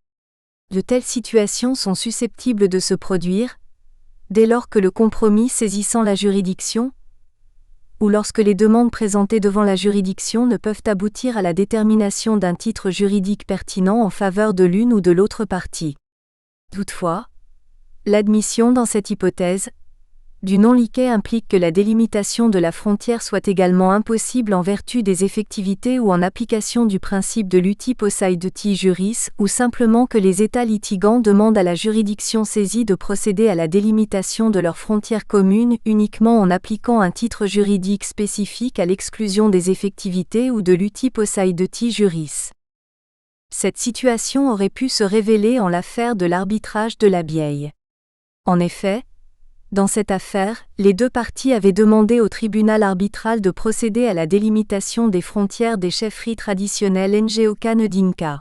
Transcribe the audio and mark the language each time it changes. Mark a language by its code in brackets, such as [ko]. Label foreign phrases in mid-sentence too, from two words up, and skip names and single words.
[fr] De telles situations sont susceptibles de se produire, dès lors que le compromis saisissant la juridiction, ou lorsque les demandes présentées devant la juridiction ne peuvent aboutir à la détermination d'un titre juridique pertinent en faveur de l'une ou de l'autre partie. Toutefois, l'admission dans cette hypothèse du [la] non-liquet [fr] implique que la délimitation de la frontière soit également impossible en vertu des effectivités ou en application du principe de l' [la] uti possidetis juris, [fr] ou simplement que les États litigants demandent à la juridiction saisie de procéder à la délimitation de leurs frontières communes uniquement en appliquant un titre juridique spécifique à l'exclusion des effectivités ou de l' [la] uti possidetis juris. [fr] Cette situation aurait pu se révéler en l'affaire de l'arbitrage de la Bieille. En effet, dans cette affaire, les deux parties avaient demandé au tribunal arbitral de procéder à la délimitation des frontières des chefferies traditionnelles Ngoka-Ndinka.